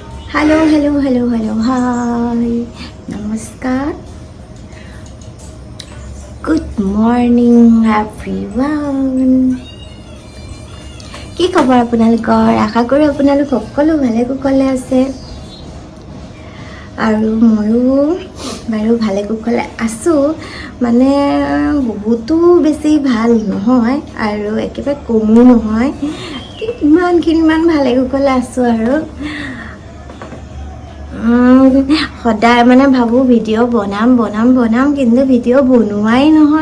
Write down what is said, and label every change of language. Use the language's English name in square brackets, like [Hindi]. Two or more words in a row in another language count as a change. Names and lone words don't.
[English] hello hello hello hello hi [Assamese] नमस्कार [English] good morning everyone [Assamese] কি খবৰ আপোনালোকৰ আশা কৰোঁ আপোনালোক সকলো ভালে কুশলে আছে আৰু ময়ো বাৰু ভালে কুশলে আছোঁ মানে বহুতো বেছি ভাল নহয় আৰু একেবাৰে কমো নহয় ইমান ভালে কুশলে আছোঁ আৰু সদায় মানে ভাবোঁ ভিডিঅ' বনাম কিন্তু ভিডিঅ' বনোৱাই নহয়